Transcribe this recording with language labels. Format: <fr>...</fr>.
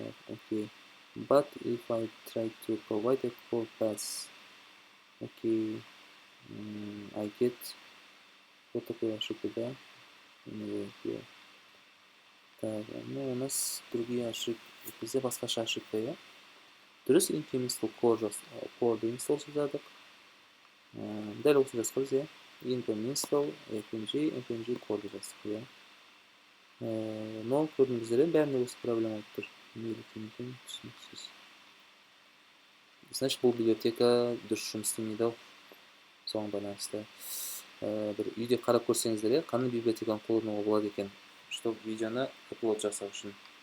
<en>Okay, but if I try to provide a forecast, okay, I get</en> <ru>вот такой ошибка, да? Так, ну у нас другие ошибки.</ru> <kk>Бізде басқаша ошибка, ja? Дұрыс npm install core-ды install жаздық. Дәл осы жазғыз, ja? npm install fmg core-ды жаздық, ja? Но көрдіңіздер, бәрінде осы проблема болып тұр. Түсініксіз. Значит, бұл библиотека дұрыс жұмыс істемейді ау. Соған байланысты. Бір үйде қарап көрсеңіздер, ja? Қандай библиотеканы қолдануға болады екен,</kk> <ru>чтобы</ru> <kk>видеоны upload жасау үшін.</kk>